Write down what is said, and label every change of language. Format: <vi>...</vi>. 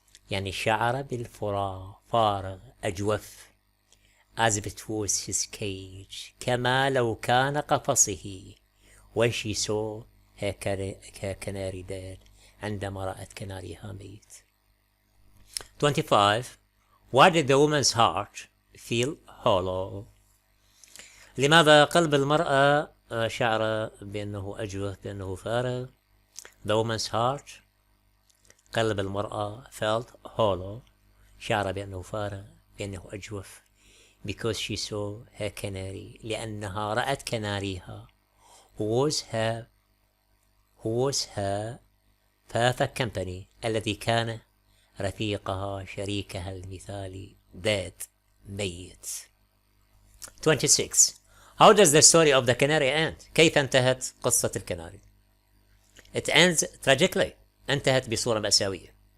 <ar>يعني شعر بالفراغ، فارغ، أجوف.</ar> <en>as if it was his cage،</en> <ar>كما لو كان قفصه.</ar> <en>when she saw her canary dead.</en> <ar>عندما رأت كناريها ميت. 25.</ar> <en>Why did the woman's heart feel hollow؟</en> <ar>لماذا قلب المرأة شعر بأنه أجوف، بأنه فارغ؟</ar> <en>The woman's heart،</en> <ar>قلب المرأة</ar> <en>felt hollow،</en> <ar>شعر بأنه فارغ، بأنه أجوف.</ar> <en>because she saw her canary،</en> <ar>لأنها رأت كناريها.</ar> <en>who was her perfect company،</en> <ar>الذي كان رفيقها، شريكها المثالي.</ar> <en>dead، ميت. 26. How does the story of the canary end؟</en> <ar>كيف انتهت قصة الكناري؟</ar> <en>It ends tragically،</en> <ar>انتهت بصورة مأساوية.</ar>